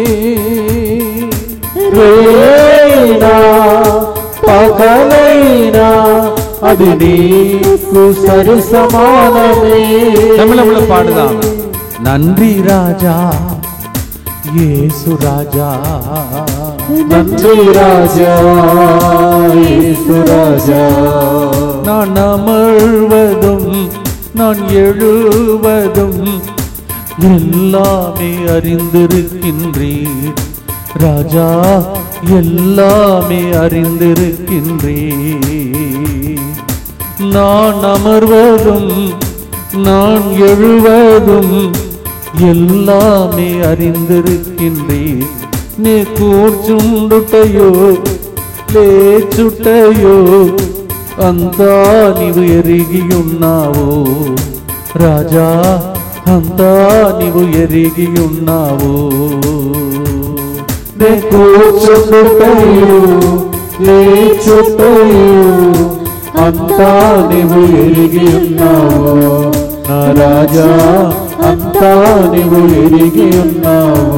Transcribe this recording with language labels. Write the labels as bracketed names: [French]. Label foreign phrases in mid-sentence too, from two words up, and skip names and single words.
[Telugu] రేయైనా పగలైనా అది నీకు సరి సమానమే. తమిళంలో పాడదాం. [Tamil] நன்றி ராஜா இயேசு ராஜா, நன்றி ராஜா இயேசு ராஜா, நான் அமர்வதும் நான் எழுவதும் எல்லாமே அறிந்திருக்கின்றீர் ராஜா, எல்லாமே அறிந்திருக்கின்றீர். நான் அமர்வதும் நான் எழுவதும் எல்லாமே அறிந்திருக்கின்றீர். [Telugu] నీ కూర్చుండుటయో లేచుటయో అంతా నీవు ఎరిగి ఉన్నావు రాజా, అంతా నీవు ఎరిగి ఉన్నావు. నీ కూర్చుండుటయో లేచుటయో అంతా నీవు ఎరిగి ఉన్నావు నా రాజా, అంతా నీవు ఎరిగి ఉన్నావు.